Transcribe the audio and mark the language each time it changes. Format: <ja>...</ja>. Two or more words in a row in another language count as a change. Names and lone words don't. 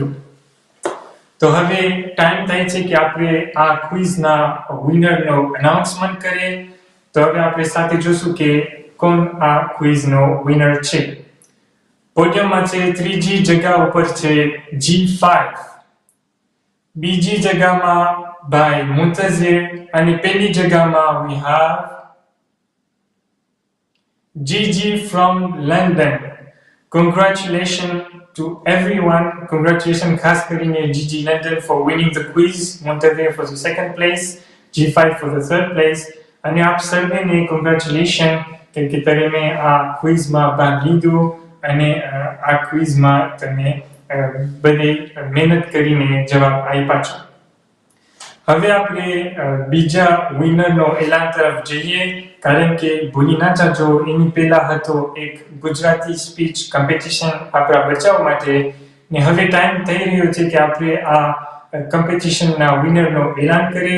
<gu>તો હવે ટાઈમ થાય છે કે આપણે આ ક્વિઝના વિનરનો અનાઉન્સમેન્ટ કરીએ. તો હવે આપણે સાથે જોશું કે કોણ આ ક્વિઝનો વિનર છે. પોડિયમમાં છે ત્રીજી જગ્યા ઉપર છે G5, બીજી જગ્યામાં ભાઈ મુંતઝિર અને પહેલી જગ્યામાં</gu> <en>we have GG from London. Congratulations to everyone. Congratulations</en> <gu>ખાસ કરીને</gu> <en>GG London for winning the quiz, Muntazir for the second place, G5 for the third place.</en> <gu>અને આપ સર્વેને congratulations કે તમે આ ક્વિઝમાં ભાગ લીધો અને આ ક્વિઝમાં તમે બધી મહેનત કરીને જવાબ આપ્યા છો. હવે આપણે બીજા વિનરનો એલાન તરફ જઈએ, કારણ કે ભૂલી ના જાજો એની પહેલા હતો એક ગુજરાતી</gu> <en>speech competition</en> <gu>આપણા બચાવ માટે ને હવે ટાઈમ થઈ રહ્યો છે કે આપણે આ કોમ્પિટિશનના વિનરનો એલાન કરીએ.</gu>